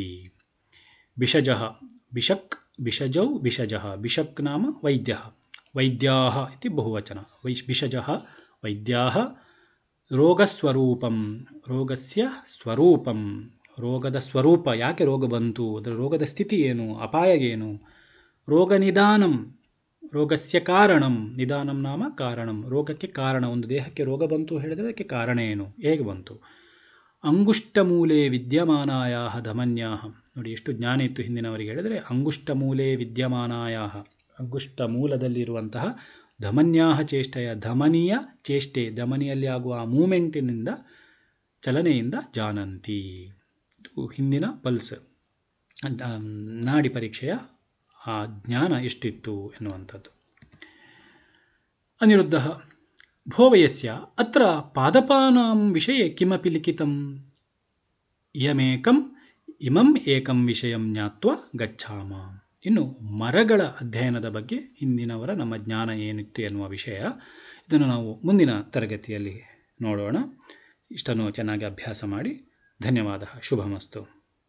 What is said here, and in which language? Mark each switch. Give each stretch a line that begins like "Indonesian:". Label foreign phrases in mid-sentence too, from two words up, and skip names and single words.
Sanskrit: ಭಿಷಜಃ, ಭಿಷಜೌ ಭಿಷಜಃ, ಭಿಷಕ್ ನಾಮ ವೈದ್ಯಃ, ವೈದ್ಯಾಃ ಇತಿ ಬಹುವಚನ. ಭಿಷಜಃ ವೈದ್ಯಾಃ ರೋಗಸ್ವರೂಪಂ, ರೋಗಸ್ಯ ಸ್ವರೂಪಂ,
Kannada: ರೋಗದ ಸ್ವರೂಪ, ಯಾಕೆ ರೋಗ ಬಂತು, ಅದರ ರೋಗದ ಸ್ಥಿತಿ ಏನು, ಅಪಾಯ ಏನು.
Sanskrit: ರೋಗನಿದಾನಂ, ರೋಗಸ್ಯ ಕಾರಣಂ, ನಿದಾನಂ ನಾಮ ಕಾರಣಂ,
Kannada: ರೋಗಕ್ಕೆ ಕಾರಣ, ಒಂದು ದೇಹಕ್ಕೆ ರೋಗ ಬಂತು ಹೇಳಿದರೆ ಅದಕ್ಕೆ ಕಾರಣ ಏನು, ಹೇಗೆ ಬಂತು.
Sanskrit: ಅಂಗುಷ್ಟಮೂಲೆ ವಿದ್ಯಮಾನಾಯಾಃ ಧಮನ್ಯಾಃ,
Kannada: ನೋಡಿ ಎಷ್ಟು ಜ್ಞಾನ ಇತ್ತು ಹಿಂದಿನವರಿಗೆ ಹೇಳಿದರೆ.
Sanskrit: ಅಂಗುಷ್ಟಮೂಲೆ ವಿದ್ಯಮಾನಾಯಾಃ,
Kannada: ಅಂಗುಷ್ಟ ಮೂಲದಲ್ಲಿರುವಂತಹ ಧಮನ್ಯಾಹ ಚೇಷ್ಟೆಯ ಧಮನಿಯ ಚೇಷ್ಟೆ, ಧಮನಿಯಲ್ಲಿ ಆಗುವ ಆ ಮೂಮೆಂಟಿನಿಂದ ಚಲನೆಯಿಂದ ಜಾನಂತಿ. ಇದು ಹಿಂದಿನ ಪಲ್ಸ್, ನಾಡಿ ಪರೀಕ್ಷೆಯ ಆ ಜ್ಞಾನ ಎಷ್ಟಿತ್ತು ಎನ್ನುವಂಥದ್ದು.
Sanskrit: ಅನಿರುದ್ಧಃ ಭೋ ವಯಸ್ಯ ಅತ್ರ ಪಾದಪಾನಾಂ ವಿಷಯೇ ಕಿಮಪಿ ಲಿಖಿತಂ ಇಮಂ ಏಕಂ ವಿಷಯಂ ಜ್ಞಾತ್ವ ಗಚ್ಛಾಮ.
Kannada: ಇನ್ನು ಮರಗಳ ಅಧ್ಯಯನದ ಬಗ್ಗೆ ಹಿಂದಿನವರ ನಮ್ಮ ಜ್ಞಾನ ಏನಿತ್ತು ಎನ್ನುವ ವಿಷಯ, ಇದನ್ನು ನಾವು ಮುಂದಿನ ತರಗತಿಯಲ್ಲಿ ನೋಡೋಣ. ಇಷ್ಟನ್ನು ಚೆನ್ನಾಗಿ ಅಭ್ಯಾಸ ಮಾಡಿ. ಧನ್ಯವಾದ. ಶುಭಮಸ್ತು.